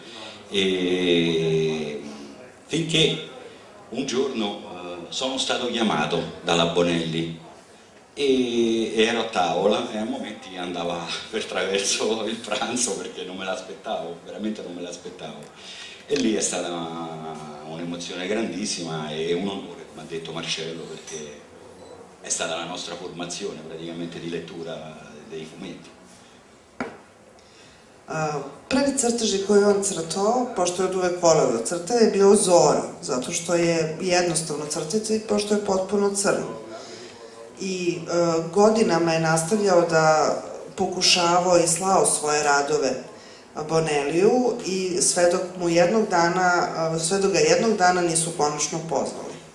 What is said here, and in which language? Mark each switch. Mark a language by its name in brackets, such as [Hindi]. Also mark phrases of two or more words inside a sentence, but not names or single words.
[Italian] e finché un giorno sono stato chiamato dalla Bonelli e ero a tavola, e a momenti andava per traverso il pranzo perché non me l'aspettavo, veramente non me l'aspettavo, e lì è stata un'emozione grandissima e un onore, come ha detto Marcello, perché è stata la nostra formazione praticamente di lettura dei fumetti. [Serbian] Prvi crteži koje on crtao, pošto je od uvek voleo da crta, je bio Zora, zato što je jednostavno crtiti, pošto je potpuno crno. I godinama je nastavljao da pokušavao i slao svoje radove Bonelliju, i sve dok ga jednog dana nisu konačno pozvali.